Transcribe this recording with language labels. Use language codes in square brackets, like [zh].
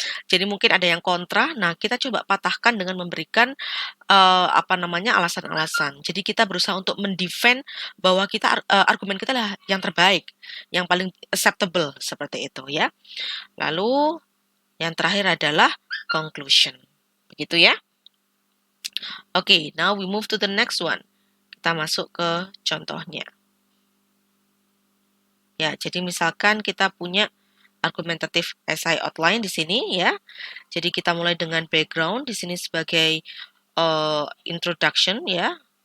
[id] Jadi mungkin ada yang kontra, nah kita coba patahkan dengan memberikan alasan-alasan. Jadi kita berusaha untuk mendefend bahwa kita argumen kita lah yang terbaik, yang paling acceptable seperti itu ya. Lalu yang terakhir adalah conclusion. Begitu ya. [en] Oke, now we move to the next one. [id] Kita masuk ke contohnya. Ya, jadi misalkan kita punya argumentative essay outline di sini ya. Jadi kita mulai dengan background di sini sebagai introduction ya.